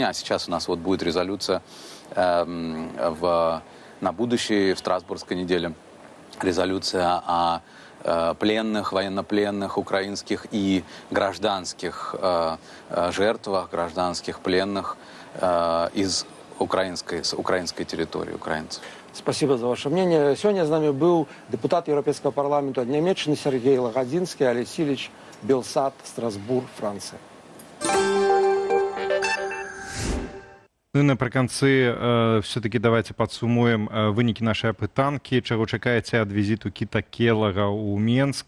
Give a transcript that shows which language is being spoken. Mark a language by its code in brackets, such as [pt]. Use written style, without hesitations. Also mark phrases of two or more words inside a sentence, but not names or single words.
[ru] А сейчас у нас вот будет резолюция на будущей, в Страсбургской неделе, резолюция о пленных, военнопленных украинских и гражданских жертвах, гражданских пленных с украинской территории, украинцев. Спасибо за ваше мнение. Сегодня с нами был депутат Европейского парламента Німеччини Сергей Лагодинский, Олесь Ильич, Белсад, Страсбург, Франция. [be] Ну і напрыканцы [ru] все-таки давайте [be] падсумуем вынікі нашай апытанкі, чаго чакаеце ад візіту Кіта Келага ў Менск.